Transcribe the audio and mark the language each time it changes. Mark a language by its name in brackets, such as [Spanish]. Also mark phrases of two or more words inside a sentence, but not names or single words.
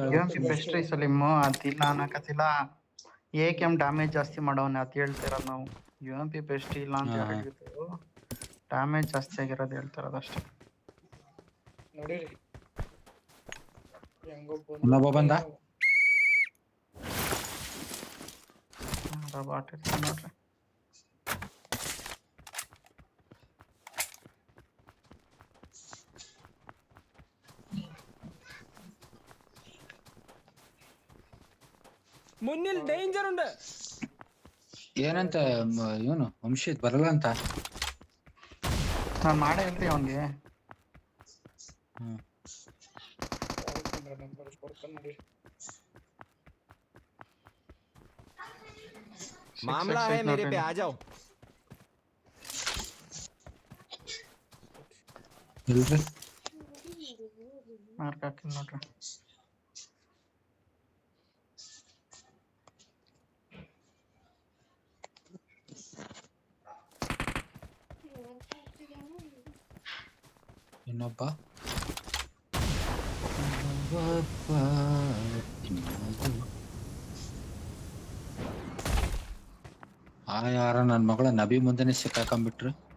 [Kannada] UMP ಬೆಸ್ಟ್ ರೀ ಸಲೀಮ್. ಅದಿಲ್ಲ ಅನ್ನಕತ್ತಿಲ್ಲ. AKM ಡ್ಯಾಮೇಜ್ ಜಾಸ್ತಿ ಮಾಡೋನೆ ಅಂತ ಹೇಳ್ತಿರೋದು ನಾವು. UMP ಬೆಸ್ಟ್ ಇಲ್ಲ ಅಂತ ಹೇಳಿದ್ದು. ಡ್ಯಾಮೇಜ್ ಜಾಸ್ತಿ ಆಗಿರೋದು ಹೇಳ್ತಿರೋದು ಅಷ್ಟೇ. ನೋಡಿರಿ ಹೆಂಗೋ ಇನ್ನೊಬ್ಬ ಬಂದ. ಬಾಟ್ ಇರ್ತಾನೆ ನೋಡ್ರಿ. [Malayalam] മുന്നിൽ ഡേഞ്ചർ ഉണ്ട്. [Kannada] ಏನಂತ ಇವನು ವಂಶಿತ್ ಬರಲ್ಲ ಅಂತ. ನಾನು ಮಾಡೇ ಇಲ್ರಿ ಅವನ್ಗೆ. ನಂಬರ್ ಕೊಡ್ತಾನೆ ನೋಡಿ. [Hindi] मामला है मेरे पे आ जाओ. [Kannada] ಇಲ್ರಿ ಮಾರ್ಕ್ ಹಾಕಿಲ್ಲ ನೋಡ್ರಿ. ಇನ್ನೊಬ್ಬ ಯಾರ ನನ್ ಮಗಳ ನಬಿ ಮುಂದೆನೆ ಸಿಕ್ಕಾಕೊಂಡ್ಬಿಟ್ರು.